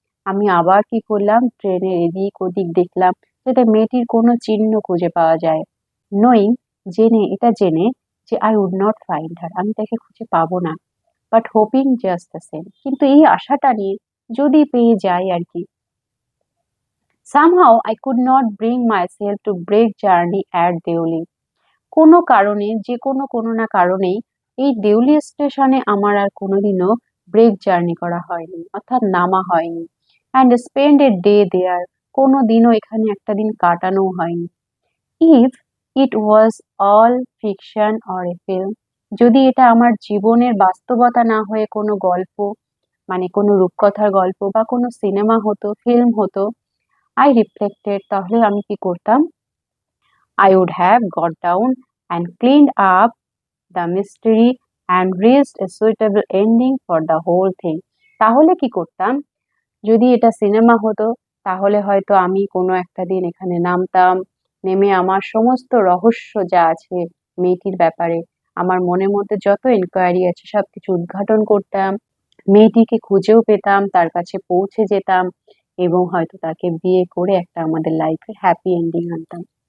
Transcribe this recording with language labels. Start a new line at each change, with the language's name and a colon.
Bangla: আমি আবার কি করলাম, ট্রেনের এদিক ওদিক দেখলাম যাতে মেয়েটির কোনো চিহ্ন খুঁজে পাওয়া যায়। নোয়িং, জেনে যে
English: I would not find her,
Bangla: আমি তাকে খুঁজে পাবো না।
English: but hoping just the same,
Bangla: কিন্তু এই আশাটা নিয়ে যদি পেয়ে যাই আর কি।
English: Somehow I could not bring myself to break journey at Deoli.
Bangla: কোনো কারণে, যে কোনো না কারণেই এই দেউলি স্টেশনে আমার আর কোনোদিনও ব্রেক জার্নি করা হয়নি, অর্থাৎ নামা হয়নি।
English: and spend a day there,
Bangla: কোনো দিনও এখানে একটা দিন কাটানো হয়নি।
English: if it was all fiction or a film,
Bangla: যদি এটা আমার জীবনের বাস্তবতা না হয়ে কোনো গল্প, মানে কোনো রূপকথার গল্প বা কোনো সিনেমা হতো, ফিল্ম হতো,
English: I reflected,
Bangla: তাহলে আমি কি করতাম?
English: I would have got down and cleaned up the mystery and reached a suitable ending for the whole thing.
Bangla: তাহলে কি করতাম? যদি এটা সিনেমা হতো তাহলে হয়তো আমি কোনো একটা দিন এখানে নামতাম, নেমে আমার সমস্ত রহস্য যা আছে মেয়েটির ব্যাপারে, আমার মনের মধ্যে যত এনকোয়ারি আছে সবকিছু উদ্ঘাটন করতাম, মেয়েটিকে খুঁজেও পেতাম, তার কাছে পৌঁছে যেতাম এবং হয়তো তাকে বিয়ে করে একটা আমাদের লাইফে হ্যাপি এন্ডিং আনতাম।